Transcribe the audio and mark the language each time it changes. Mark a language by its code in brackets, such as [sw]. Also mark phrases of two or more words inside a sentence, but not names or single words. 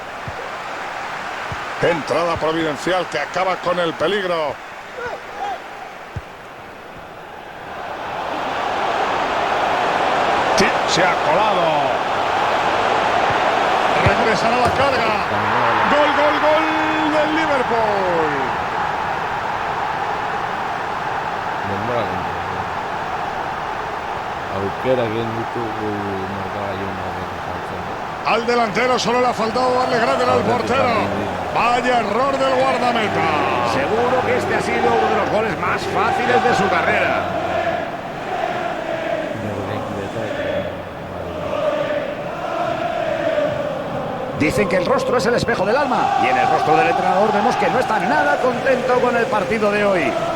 [es] Entrada providencial que acaba con el peligro. Se ha colado. Regresan a la carga. Gol del Liverpool. [eu] Aukera egin ditugu markagailuan jartzen. [es] Al delantero solo le ha faltado darle grande al portero. Vaya error del guardameta. Seguro que este ha sido uno de los goles más fáciles de su carrera. Dicen que el rostro es el espejo del alma y en el rostro del entrenador vemos que no está nada contento con el partido de hoy.